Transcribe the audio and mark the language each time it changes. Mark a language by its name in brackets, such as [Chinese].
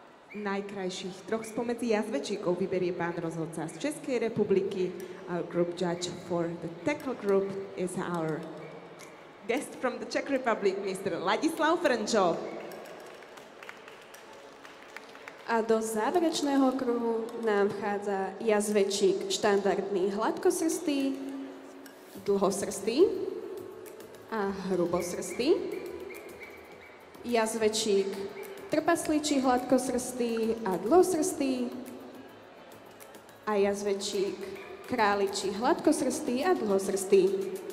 [Slovak] Najkrajších troch spomedzi jazvečíkov vyberie pán rozhodca z Českej republiky. [English] Our group judge for the tackle group is our guest from the Czech Republic, Mr. Ladislav Frnčo. [Slovak] A do záverečného kruhu nám vchádza jazvečík štandardný hladkosrstý, dlhosrstý a hrubosrstý. Jazvečík trpasličí hladkosrstý a dlhosrstý a jazvečík králičí hladkosrstý a dlhosrstý.